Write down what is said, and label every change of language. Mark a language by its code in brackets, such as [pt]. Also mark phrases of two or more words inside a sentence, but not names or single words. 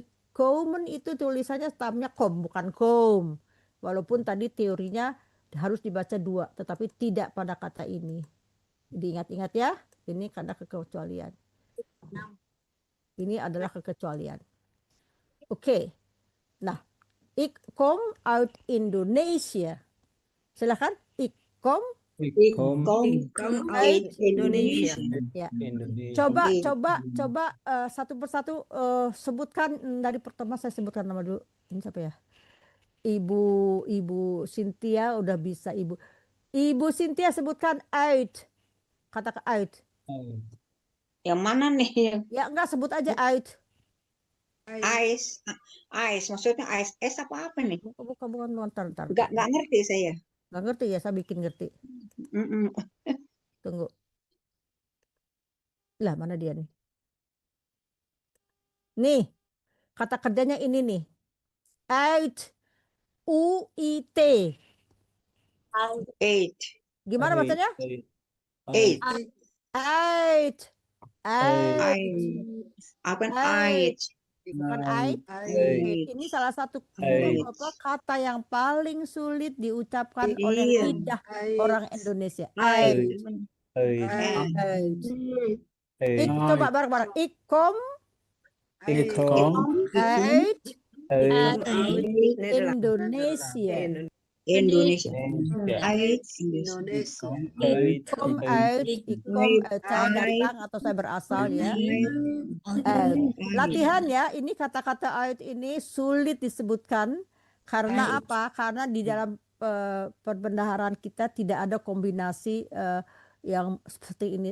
[id] Komen itu tulisannya stamnya kom, bukan kom. Walaupun tadi teorinya harus dibaca dua, tetapi tidak pada kata ini. Diingat-ingat ya, ini karena kekecualian. Ini adalah kekecualian. Oke. Nah, [nl] ik kom uit Indonesia. [id] Silakan. [nl] Ik kom uit Indonesia. [id] Ya. Indonesia. Coba satu persatu sebutkan dari pertama saya sebutkan nama dulu. Ini siapa ya? Ibu Cynthia udah bisa Ibu Cynthia sebutkan uit. Kata uit. Yang mana nih? Ya enggak, sebut aja uit. Ice, maksudnya ice es apa nih? Bukan ntar. Nggak ngerti saya. Nggak ngerti ya, saya bikin ngerti. Tunggu. Lah, mana dia nih? Nih, kata kerjanya ini nih. [nl] Uit. U-I-T. [en] Eight. [id] Gimana bacanya? [en] Eight. [nl] Uit. [id] Apa eight? Bukan ait. Ini salah satu kata yang paling sulit diucapkan oleh lidah orang Indonesia. Ait. Coba bareng-bareng. [nl] Ik kom uit Indonesia. [id] Indonesia. [nl] Kom uit, [id] saya datang atau saya berasal ya. Latihan ya, ini kata-kata uit ini sulit disebutkan karena apa? Karena di dalam perbendaharaan kita tidak ada kombinasi yang seperti ini.